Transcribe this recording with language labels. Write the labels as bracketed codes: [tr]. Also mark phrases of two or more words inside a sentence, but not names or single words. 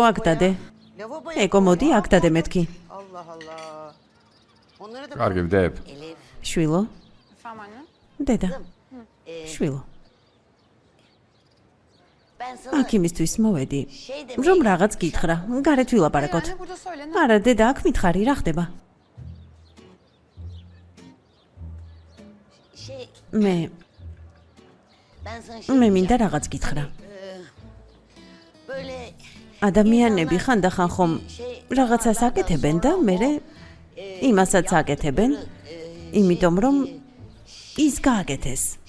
[ka] აქ დადე. ეკო მოდი აქ დადე მეთქი. კარგი, ვდებ. შვილო, [tr] Efendim anne? [ka] დედა. შვილო. აქ იმისთვის მოვედი, რომ რაღაც გითხრა, გარეთ ვილაპარაკოთ. [tr] Anne burada söyle ne? [ka] არა, დედა, აქ მითხარი, რა ხდება? მე მინდა რაღაც გითხრა. ადამიანები ხანდახან ხომ რაღაცას აკეთებენ და მერე იმასაც აკეთებენ, იმიტომ რომ ის გააკეთეს.